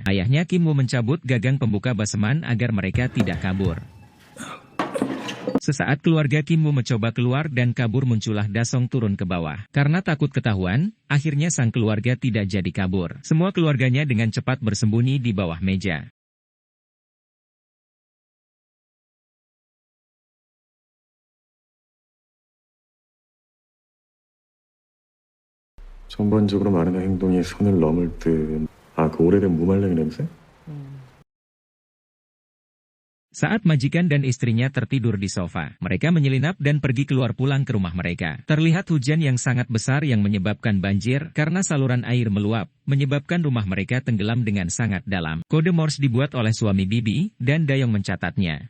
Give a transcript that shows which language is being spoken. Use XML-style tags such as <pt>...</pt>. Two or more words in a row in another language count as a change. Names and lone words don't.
<id>Ayahnya Kim Woo mencabut gagang pembuka baseman agar mereka tidak kabur. Sesaat keluarga Kim Woo mencoba keluar dan kabur muncullah Dasong turun ke bawah. Karena takut ketahuan, akhirnya sang keluarga tidak jadi kabur. Semua keluarganya dengan cepat bersembunyi di bawah meja.</id> <ko>전반적으로 말하는 행동이 선을 넘을 듯. 그 오래된 무말랭이 냄새?</ko> <id>Saat majikan dan istrinya tertidur di sofa, mereka menyelinap dan pergi keluar pulang ke rumah mereka. Terlihat hujan yang sangat besar yang menyebabkan banjir karena saluran air meluap, menyebabkan rumah mereka tenggelam dengan sangat dalam. Kode Morse dibuat oleh suami Bibi, dan Dayong mencatatnya.</id>